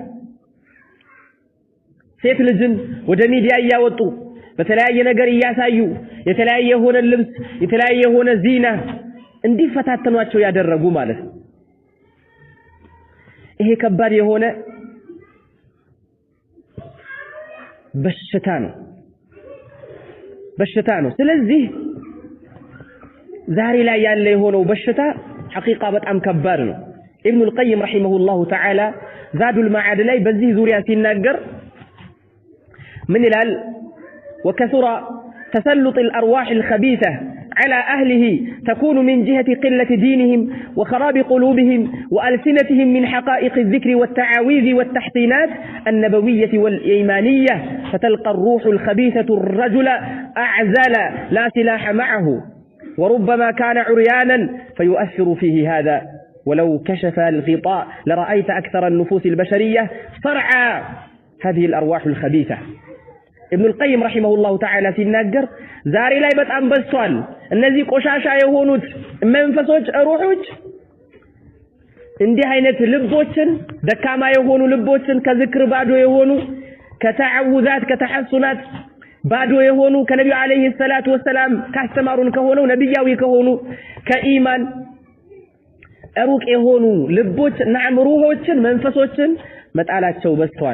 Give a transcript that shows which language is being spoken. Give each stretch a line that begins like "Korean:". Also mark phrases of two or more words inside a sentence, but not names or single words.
Amharic: ሴት ልጅን ወደ ሚዲያ ያወጡ በተለያየ ነገር ያሳዩ የተለያየ የሆነ ልብስ የተለያየ የሆነ ዚና እንዲፈታተኗቸው ያደረጉ ማለት ነው ይሄ ከባድ የሆነ በሽታ ነው ስለዚህ ዛሬ ላይ ያለ የሆነው በሽታ ሐቂቃ በጣም ከባድ ነው ኢብኑ
Arabic: القيم رحمه الله تعالى زاد المعاد
Amharic: ላይ በዚህ ዙሪያ ሲናገር
Arabic: من الال وكثر تسلط الأرواح الخبيثة على أهله تكون من جهة قلة دينهم وخراب قلوبهم وألسنتهم من حقائق الذكر والتعاويذ والتحصينات النبوية والإيمانية فتلقى الروح الخبيثة الرجل أعزل لا سلاح معه وربما كان عريانا فيؤثر فيه هذا ولو كشف الغطاء لرأيت أكثر النفوس البشرية صرعى هذه الأرواح الخبيثة ابن القيم رحمه الله تعالى
Amharic: ሲናገር ዛሬ ላይ በጣም በዝቷል እነዚህ ቆሻሻ የሆኑት መንፈሶች ሩሖች እንዲህ አይነት ልቦችን ደካማ የሆኑ ልቦችን ከዝክር ባዶ የሆኑ ከተዓውዛት ከተሐሱናት ባዶ የሆኑ ከነብዩ
Arabic: عليه الصلاة والسلام
Amharic: ካስተማሩን ከሆነው ነብያዊ ከሆኑ ከኢማን ሩቅ የሆኑ ልቦች ሩሖችን መንፈሶችን መጣላቸው በዝቷል